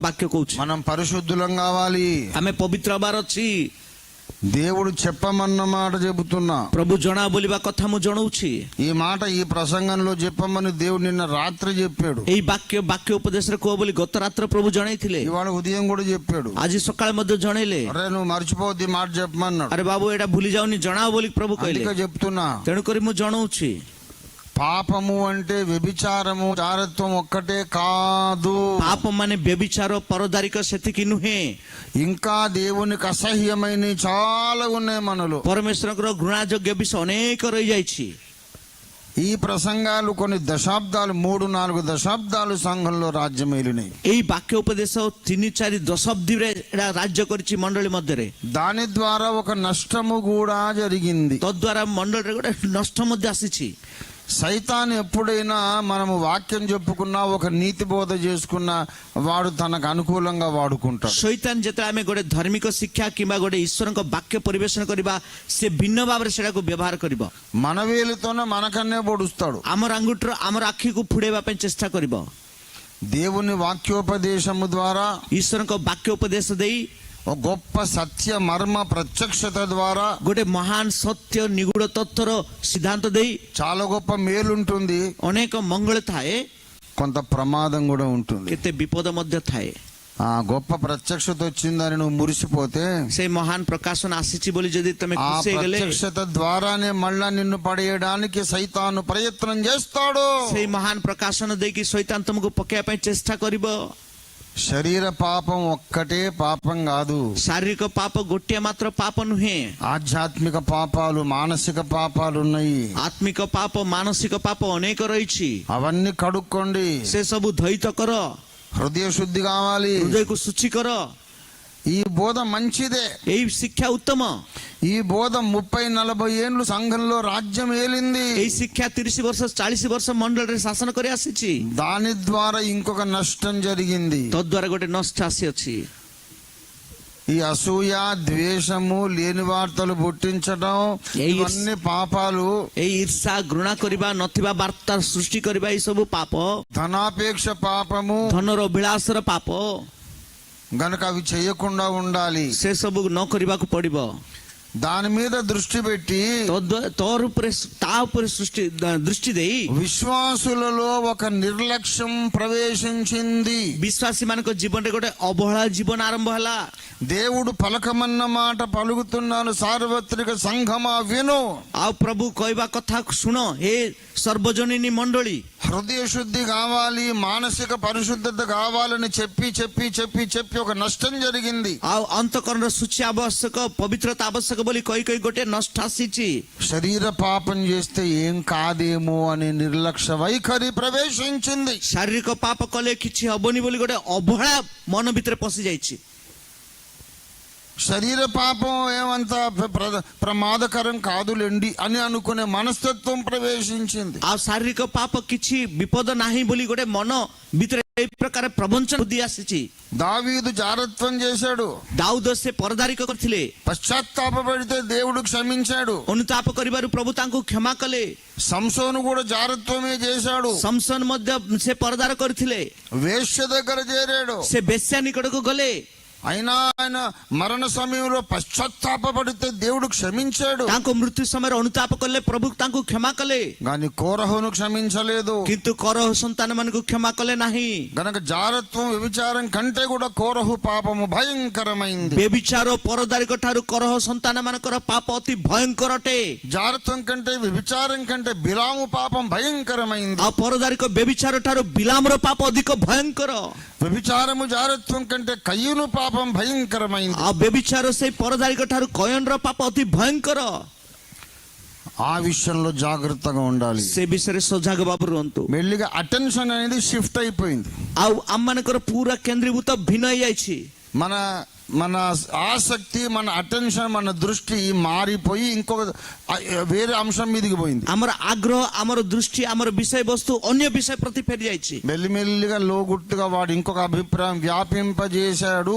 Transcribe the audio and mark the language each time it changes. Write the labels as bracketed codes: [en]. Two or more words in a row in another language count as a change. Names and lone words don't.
[or] వాక్య కହୁଛି [te] మనం పరిశుద్ధులం కావాలి. [or] ଆମେ ପବିତ୍ର ହବାର ଅଛି. [te] దేవుడు చెప్పమన్న మాట చెబుతున్నా. [or] ପ୍ରଭୁ ଜଣା ବୋଲିବା କଥା ମୁଁ ଜଣାଉଛି. [te] ఈ మాట ఈ ప్రసంగంలో చెప్పమని దేవుడు నిన్న రాత్రి చెప్పాడు. [or] ଏଇ ବାକ୍ୟ ଉପଦେଶରେ କୁହ ବୋଲି ଗତ ରାତ୍ର ପ୍ରଭୁ ଜଣାଇଥିଲେ. [te] ఇవాళ ఉదయం కూడా చెప్పాడు. [or] ଆଜି ସକାଳେ ମଧ୍ୟ ଜଣେଇଲେ. [te] అరే నువ్వు మర్చిపోద్ది మాట చెప్పమన్నాడు. [or] ଆରେ ବାବୁ ଏଇଟା ଭୁଲି ଯାଉନି, ଜଣାଅ ବୋଲି ପ୍ରଭୁ କହିଲେ. [te] అందుకే చెప్తున్నా. [or] ତେଣୁକରି ମୁଁ ଜଣାଉଛି. [te] పాపము అంటే వ్యభిచారము చారత్వం ఒక్కటే కాదు. [or] పాపం ମାନେ ବ୍ୟଭିଚାର ପରଦାରିକ ସେତିକି ନୁହେଁ. [te] ఇంకా దేవునికి అసహ్యమైన చాలా ఉన్నాయి మనలో. [or] ପରମେଶ୍ୱରଙ୍କର ଘୃଣାଯୋଗ୍ୟ ବିଷୟ ଅନେକ ରହିଯାଇଛି. [te] ఈ ప్రసంగాలు కొన్ని దశాబ్దాలు 3-4 దశాబ్దాలు సంఘంలో రాజ్యం ఏలినాయి. [or] ଏଇ ବାକ୍ୟ ଉପଦେଶ 3-4 ଦଶାବ୍ଦୀରେ ଏଟା ରାଜ୍ୟ କରିଛି ମଣ୍ଡଳୀ ମଧ୍ୟରେ. [te] దాని ద్వారా ఒక నష్టము కూడా జరిగింది. [or] ତଦ୍ୱାରା ମଣ୍ଡଳୀରେ ଗୋଟେ ନଷ୍ଟ ମଧ୍ୟ ଆସିଛି. [te] సైతాన్ ఎప్పుడైనా మనము వాక్యం చెప్పుకున్నా ఒక నీతి బోధ చేసుకున్నా వాడు తనకు అనుకూలంగా వాడుకుంటాడు. [or] ଶୈତାନ ଯେତେବେଳେ ଆମେ ଗୋଟେ ଧାର୍ମିକ ଶିକ୍ଷା କିମ୍ବା ଗୋଟେ ଈଶ୍ୱରଙ୍କ ବାକ୍ୟ ପରିବେଷଣ କରିବା ସେ ଭିନ୍ନ ଭାବରେ ସେଟାକୁ ବ୍ୟବହାର କରିବ. [te] మన వేలితోనే మనకన్నే పొడుస్తాడు. [or] ଆମର ଆଙ୍ଗୁଠିର ଆମର ଆଖିକୁ ଫୁଡେଇବା ପାଇଁ ଚେଷ୍ଟା କରିବ. [te] దేవుని వాక్యోపదేశము ద్వారా [or] ଈଶ୍ୱରଙ୍କ ବାକ୍ୟ ଉପଦେଶ ଦେଇ [te] ఒక గొప్ప సత్య మర్మ ప్రత్యక్షత ద్వారా [or] ଗୋଟେ ମହାନ ସତ୍ୟ ନିଗୁଡ ତତ୍ତ୍ୱର ସିଦ୍ଧାନ୍ତ ଦେଇ [te] చాలా గొప్ప మేలుంటుంది. [or] ଅନେକ ମଙ୍ଗଳ ଥାଏ, [te] కొంత ప్రమాదం కూడా ఉంటుంది. [or] କେତେ ବିପଦ ମଧ୍ୟ ଥାଏ. [te] ఆ గొప్ప ప్రత్యక్షత వచ్చిందని నువ్వు మురిసిపోతే [or] ସେ ମହାନ ప్రకాశన ଆସିଛି ବୋଲି ଯଦି ତମେ [te] ఆ [or] ଖୁସି ହେଇଗଲେ [te] ప్రత్యక్షత ద్వారానే మళ్ళా నిన్ను పడేయడానికి సైతాను ప్రయత్నం చేస్తాడు. [or] ସେଇ ମହାନ ప్రకాశన ଦେଇକି ଶୈତାନ ତମକୁ ପକେଇବା ପାଇଁ ଚେଷ୍ଟା କରିବ. [te] శరీర పాపం ఒక్కటే పాపం కాదు. [or] ଶାରୀରିକ ପାପ ଗୋଟିଏ ମାତ୍ର ପାପ ନୁହେଁ. [te] ఆధ్యాత్మిక పాపాలు మానసిక పాపాలు ఉన్నాయి. [or] ଆତ୍ମିକ ପାପ ମାନସିକ ପାପ ଅନେକ ରହିଛି. [te] అవన్నీ కడుక్కోండి. [or] ସେ ସବୁ ଧୈତ କର, [te] హృదయ శుద్ధి కావాలి. [or] ହୃଦୟକୁ ଶୁଚି କର. [te] ఈ బోధ మంచిదే. [or] ଏଇ ଶିକ୍ଷା ଉତ୍ତମ. [te] ఈ బోధ 30-40 ఏళ్ళు సంఘంలో రాజ్యం ఏలింది. [or] ଏଇ ଶିକ୍ଷା 30 ବର୍ଷ 40 ବର୍ଷ ମଣ୍ଡଳରେ ଶାସନ କରି ଆସିଛି. [te] దాని ద్వారా ఇంకొక నష్టం జరిగింది. [or] ତଦ୍ୱାରା ଗୋଟେ ନଷ୍ଟ ଆସିଅଛି. [te] ఈ అసూయ ద్వేషము లేని వార్తలు పుట్టించడం ఇవన్నీ పాపాలు. [or] ଏଇ ଈର୍ଷା ଘୃଣା କରିବା, ନଥିବା ବାର୍ତ୍ତା ସୃଷ୍ଟି କରିବା, ଏଇ ସବୁ ପାପ. [te] ధనాపేక్ష పాపము. [or] ଧନର ଅଭିଳାଷର ପାପ. [te] గనక అవి చేయకుండా ఉండాలి. [or] ସେ ସବୁ ନ କରିବାକୁ ପଡିବ. [te] దాని మీద దృష్టి పెట్టి [or] ତୋର ଉପରେ ତା ଉପରେ ଦୃଷ୍ଟି ଦେଇ [te] విశ్వాసులలో ఒక నిర్లక్ష్యం ప్రవేశించింది. [or] ବିଶ୍ୱାସୀ ମାନଙ୍କ ଜୀବନରେ ଗୋଟେ ଅବହେଳା ଜୀବନ ଆରମ୍ଭ ହେଲା. [te] దేవుడు పలకమన్న మాట పలుకుతున్నాను. సార్వత్రిక సంఘమా విను. [or] ଆଉ ପ୍ରଭୁ କହିବା କଥା ଶୁଣ, ହେ ସର୍ବଜନୀନ ମଣ୍ଡଳୀ. [te] హృదయ శుద్ధి కావాలి, మానసిక పరిశుద్ధత కావాలని చెప్పి చెప్పి చెప్పి చెప్పి ఒక నష్టం జరిగింది. [or] ଆଉ ଅନ୍ତଃକରଣର ଶୁଚି ଆବଶ୍ୟକ, ପବିତ୍ରତା ଆବଶ୍ୟକ ବୋଲି କହି କହି ଗୋଟେ ନଷ୍ଟ ଆସିଛି. [te] శరీర పాపం చేస్తే ఏం కాదేమో అనే నిర్లక్ష్య వైఖరి ప్రవేశించింది. [or] ଶାରୀରିକ ପାପ କଲେ କିଛି ହବନି ବୋଲି ଗୋଟେ ଅବହେଳା ମନ ଭିତରେ ପଶି ଯାଇଛି. [te] శరీర పాపం ఏమంత ప్రమాదకరం కాదులేండి అని అనుకునే మనస్తత్వం ప్రవేశించింది. [or] ଆଉ ଶାରୀରିକ ପାପ କିଛି ବିପଦ ନାହିଁ ବୋଲି ଗୋଟେ ମନ ଭିତରେ এই ପ୍ରକାର ପ୍ରବଞ୍ଚନ ବୁଦ୍ଧି ଆସିଛି. [te] దావీదు జారత్వం చేశాడు. [or] ଦାଉଦ ସେ ପରଦାରିକ କରିଥିଲେ. [te] పశ్చాత్తాపడితే దేవుడు క్షమించాడు. [or] ଅନୁତାପ କରିବାରୁ ପ୍ରଭୁ ତାଙ୍କୁ କ୍ଷମା କଲେ. [te] సంసోను కూడా జారత్వమే చేశాడు. [or] ଶମଶନ ମଧ୍ୟ ସେ ପରଦାର କରିଥିଲେ. [te] వేశ్య దగ్గర చేరాడు. [or] ସେ ବେଶ୍ୟା ନିକଟକୁ ଗଲେ. [te] అయినా ఆయన మరణ సమయంలో పశ్చాత్తాపడితే దేవుడు క్షమించాడు. [or] ତାଙ୍କ ମୃତ୍ୟୁ ସମୟରେ ଅନୁତାପ କଲେ, ପ୍ରଭୁ ତାଙ୍କୁ କ୍ଷମା କଲେ. [te] కానీ కోరహును క్షమించలేదు. [or] କିନ୍ତୁ କରହ ସନ୍ତାନ ମାନଙ୍କୁ କ୍ଷମା କଲେ ନାହିଁ. [te] గనక జారత్వం వ్యభిచారం కంటే కూడా కోరహు పాపము భయంకరమైంది. [or] ବ୍ୟభిଚାର ପରଦାରିକ ଠାରୁ କରହ ସନ୍ତାନ ମାନଙ୍କର ପାପ ଅତି ଭୟଙ୍କର ଅଟେ. [te] జారత్వం కంటే వ్యభిచారం కంటే బిలాము పాపం భయంకరమైంది. [or] ଆଉ ପରଦାରିକ ବ୍ୟଭିଚାର ଠାରୁ ବିଲାମର ପାପ ଅଧିକ ଭୟଙ୍କର. [te] వ్యభిచారము జారత్వం కంటే కయ్యూను పాపం భయంకరమైంది. [or] ଆଉ ବ୍ୟଭିଚାର ସେଇ ପରଦାରିକ ଠାରୁ କୟନର ପାପ ଅତି ଭୟଙ୍କର. [te] ఆ విషయంలో జాగ్రత్తగా ఉండాలి. [or] ସେ ବିଷୟରେ ସଜାଗ ଭାବରେ ରୁହନ୍ତୁ. [te] మెల్లిగా అటెన్షన్ అనేది షిఫ్ట్ అయిపోయింది. [or] ଆଉ ଆମ ମାନଙ୍କର ପୁରା କେନ୍ଦ୍ରୀଭୂତ ଭିନ୍ନ ହେଇଯାଇଛି. [te] మన మన ఆసక్తి, మన అటెన్షన్, మన దృష్టి మారిపోయి ఇంకొక వేరే అంశం మీదకి పోయింది. [or] ଆମର ଆଗ୍ରହ, ଆମର ଦୃଷ୍ଟି, ଆମର ବିଷୟବସ୍ତୁ ଅନ୍ୟ ବିଷୟ ପ୍ରତି ଫେରି ଯାଇଛି. [te] మెల్లిమెల్లిగా లోగుట్టుగా వాడు ఇంకొక అభిప్రాయం వ్యాపింపజేశాడు.